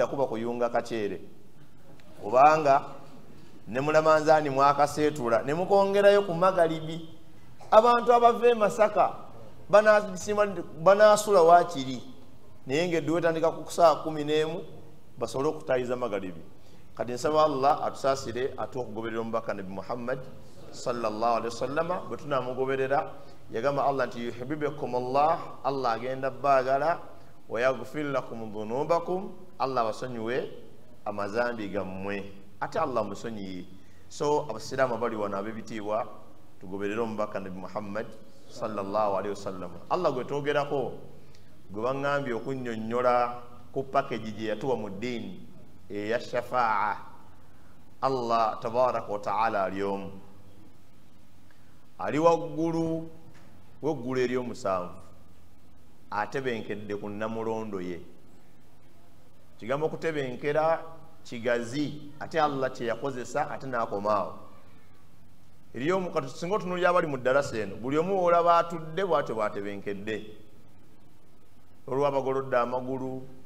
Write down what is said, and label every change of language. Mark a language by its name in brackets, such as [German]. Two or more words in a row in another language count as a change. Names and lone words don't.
[Ganda] kuba kuyunga kaceere kubanga ne mulamanzaani mwakaseetula ne mukongerayo ku magalibi abantu abava e Masaka banaasula waakiri naye ng'edde wetandika ku saa 11 basobole okutayiza magalibi kati nsaba Allah atusaasire ate okugoberera omubaka nabi Muhammad [Arabic] صلى الله عليه وسلم [Ganda] bwe tunaamugoberera yagamba Allah nti [Arabic] يحببكم الله [Ganda] agenda baagala [Arabic] ويغفر لكم ذنوبكم [Ganda] Allah basonyiwe amazambi gammwe ate Allah musonyiye so abasiraamu bali wano ab'ebitiibwa tugoberere omubaka nabi Muhammad [Arabic] صلى الله عليه وسلم [Ganda] Allah gwe twogerako gwe baŋŋambye okunnyonnyola ku package gye yatuwa mu ddiini eya shafaa [Arabic] الله تبارك وتعالى [Ganda] ali omu ali waggulu w'eggulu ery'omusanvu atebenkedde ku namulondo ye kigambo okutebenkera kigazi ate Allah kye yakozesa ate n'akomaawo eryomukati singa otunuulira abali mu ddalasa eno buli omu olaba atudde bw'atyo bw'atebenkedde olwo abagolodde amagulu